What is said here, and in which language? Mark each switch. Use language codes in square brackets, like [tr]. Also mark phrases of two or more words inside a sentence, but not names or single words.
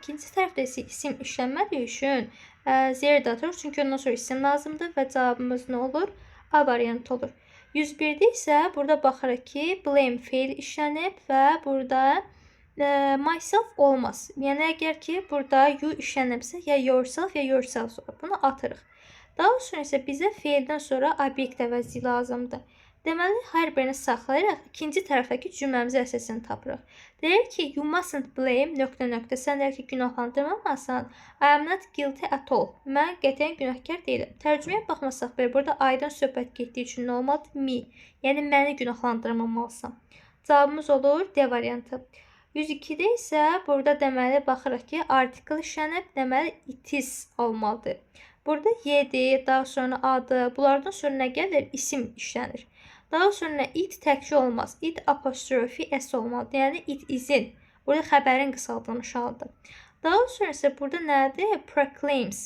[az] İkinci tərəfdə isə isim işlənmədiyi üçün there də atırıq. Çünki ondan sonra isim lazımdır və cavabımız nə olur? A variantı olur. 101-də isə burada baxırıq ki, blame feil işlənib və burada myself olmaz. Yəni əgər ki, burada you işlənibsə, ya yourself, ya yourself sonra bunu atırıq. Daha sonra isə bizə feildən sonra obyekt əvəzi lazımdır. Deməli, hər birini saxlayırıq, ikinci tərəfdəki cümləmizi əsasını tapırıq. Deyir ki, [en] you mustn't blame, [az] nöqtə. Sən deyir ki, günahlandırmamasan, [en] I am not guilty at all. [az] Mən qətiyyən günahkar deyiləm. Tərcüməyə baxmasaq belə, burada aydan söhbət getdiyi üçün nə olmalıdır? Me. Yəni, məni günahlandırmamalısan. Cavabımız olur D variantı. 102-də isə burada deməli baxırıq ki, article işlənib, deməli [en] it is [az] olmalıdır. Burada yedir, daha sonra adı, bunlardan sonra nə gəlir? İsim işlənir. Daha sonra it təkcə olmaz. It apostrofi s olmalıdır. Yəni [en] it is'in. [az] Burada xəbərin qısaldılmış halıdır. Daha sonra isə burada nədir? Proclaims.